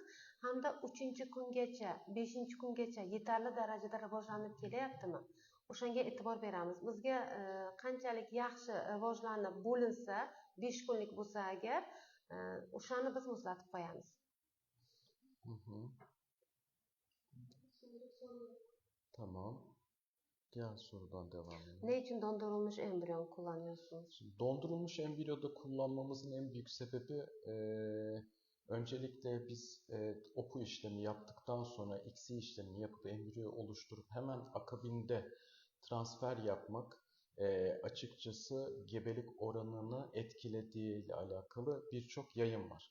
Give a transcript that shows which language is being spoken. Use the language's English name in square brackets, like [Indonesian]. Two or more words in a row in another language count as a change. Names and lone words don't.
[Uzbek] Hamda 3-kungacha, 5-kungacha yetarli darajada rivojlanib kelyaptimi? O'shanga e'tibor beramiz. Bizga qanchalik yaxshi rivojlanib bo'linsa, 5 kunlik bo'lsa agar, o'shani biz muzlatib qo'yamiz. [Turkish] Tamam. Diğer sorudan devam edelim. Ne için dondurulmuş embriyon kullanıyorsunuz? Şimdi dondurulmuş embriyoda kullanmamızın en büyük sebebi öncelikle biz OPU işlemi yaptıktan sonra ICSI işlemini yapıp embriyo oluşturup hemen akabinde transfer yapmak açıkçası gebelik oranını etkilediği ile alakalı birçok yayın var.